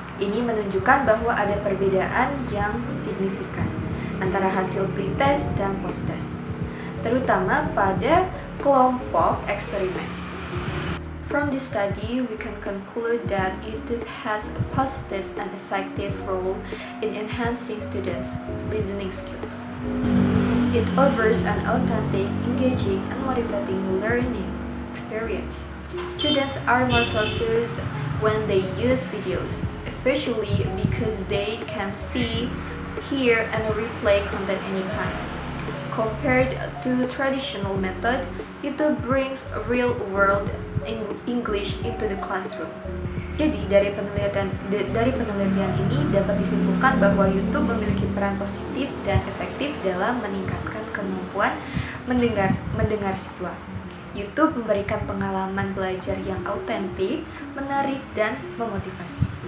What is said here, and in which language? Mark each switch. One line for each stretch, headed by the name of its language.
Indonesian: Ini menunjukkan bahwa ada perbedaan yang signifikan antara hasil pretest dan posttest, terutama pada kelompok eksperimen.
English: From this study, we can conclude that YouTube has a positive and effective role in enhancing students' listening skills. It offers an authentic, engaging, and motivating learning experience. Students are more focused when they use videos, especially because they can see, hear, and replay content anytime. Compared to traditional method, YouTube brings real-world English into the classroom.
Indonesian: Jadi dari penelitian ini dapat disimpulkan bahwa YouTube memiliki peran positif dan efektif dalam meningkatkan kemampuan mendengar siswa. YouTube memberikan pengalaman belajar yang autentik, menarik, dan memotivasi.